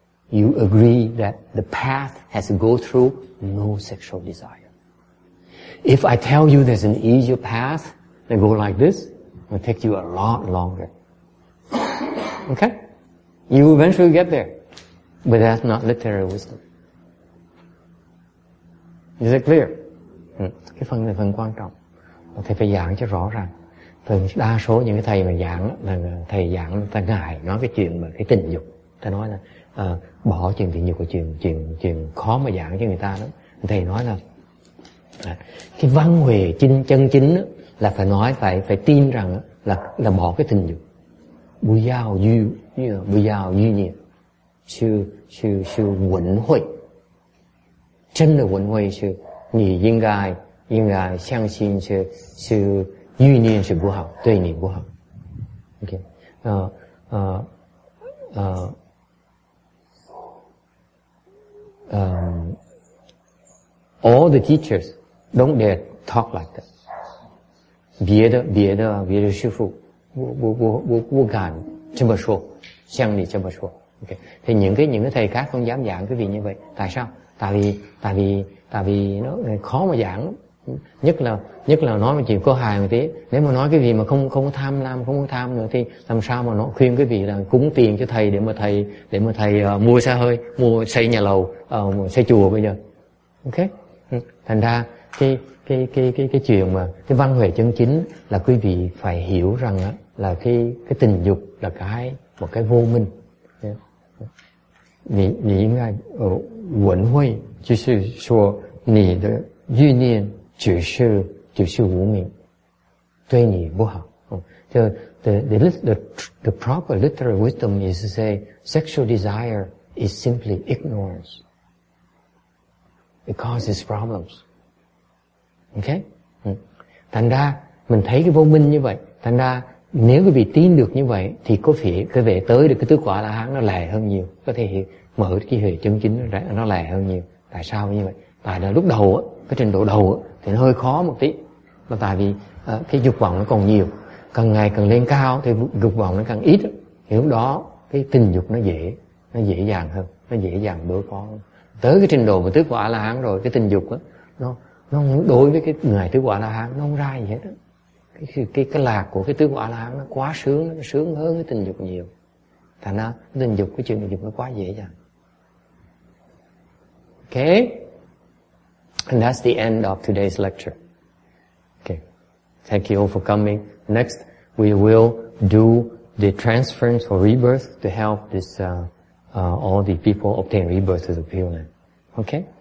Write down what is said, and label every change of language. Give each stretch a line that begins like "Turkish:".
English: You agree that the path has to go through no sexual desire. If I tell you there's an easier path that go like this, it will take you a lot longer. Okay? You eventually get there. But that's not literary wisdom. Is it clear?
Vietnamese: Cái phần này phần quan trọng. Thầy phải giảng cho rõ ràng. Phần đa số những cái thầy mà giảng là thầy giảng ta ngại nói cái chuyện mà cái tình dục. Ta nói là bỏ chuyện tình dục là chuyện khó mà giảng cho người ta lắm. Thầy nói là cái văn huệ chân chính là phải nói phải tin rằng là bỏ cái tình dục.
Chinese: 不要欲念，去文慧，真的文慧是你应该相信是欲念是不好，对你不好。
English: Okay, all the teachers don't dare talk like that.
Chinese: 别的师父不敢这么说，像你这么说。
English: Okay.
Vietnamese: Thì những cái thầy khác không dám giảng cái vị như vậy. Tại sao? Tại vì nó khó mà giảng. Nhất là nói một chuyện có hài một tí. Nếu mà nói cái gì mà không có tham lam, không có tham nữa thì làm sao mà nó khuyên cái vị là cúng tiền cho thầy để mà thầy mua xe hơi, mua xây nhà lầu, xây chùa bây giờ. Ok? Thành ra cái chuyện mà cái văn huệ chân chính là quý vị phải hiểu rằng là cái tình dục là một cái vô minh.
Chinese: 你应该文慧，就是说你的欲念只是无明，对你不好。
English: The proper literal wisdom is to say sexual desire is simply ignorance. It causes problems. Okay?
Vietnamese: Thành ra mình thấy cái vô minh như vậy, thành ra nếu quý vị tin được như vậy thì có thể cái về tới được cái tứ quả La Hán nó lẹ hơn nhiều, có thể mở cái huệ chân chính nó lẹ hơn nhiều. Tại sao như vậy? Tại là lúc đầu cái trình độ đầu thì nó hơi khó một tí, mà tại vì cái dục vọng nó còn nhiều, càng ngày càng lên cao thì dục vọng nó càng ít, thì lúc đó cái tình dục nó dễ dàng hơn, nó dễ dàng đối phó hơn. Tới cái trình độ mà tứ quả La Hán rồi, cái tình dục nó đối với cái người tứ quả La Hán nó không ra gì hết á. Cái lạc của cái tứ quả La Hán nó quá sướng, nó sướng hơn cái tình dục nhiều. Thành ra tình dục, cái chuyện tình dục nó quá dễ dàng.
English: Okay? And that's the end of today's lecture. Okay. Thank you all for coming. Next, we will do the transference for rebirth to help this all the people obtain rebirth to the Pure Land. Okay?